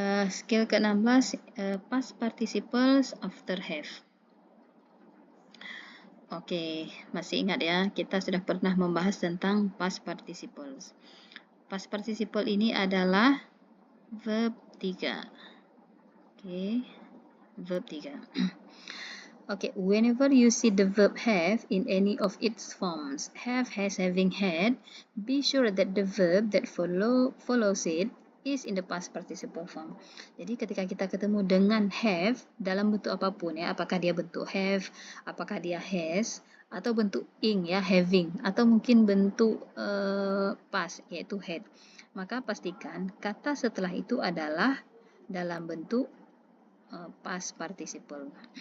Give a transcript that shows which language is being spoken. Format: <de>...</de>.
<id>Skill ke-16,</id> <en>past participles after have.</en> <id>Oke, masih ingat ya, kita sudah pernah membahas tentang past participles. Past participle ini adalah verb 3. Oke, verb 3.</id> <en>Okay, whenever you see the verb have in any of its forms, have, has, having, had, be sure that the verb that follows it is in the past participle form.</en> <id>Jadi ketika kita ketemu dengan have dalam bentuk apapun ya, apakah dia bentuk have, apakah dia has, atau bentuk ing ya, having, atau mungkin bentuk past yaitu had, maka pastikan kata setelah itu adalah dalam bentuk past participle.</id>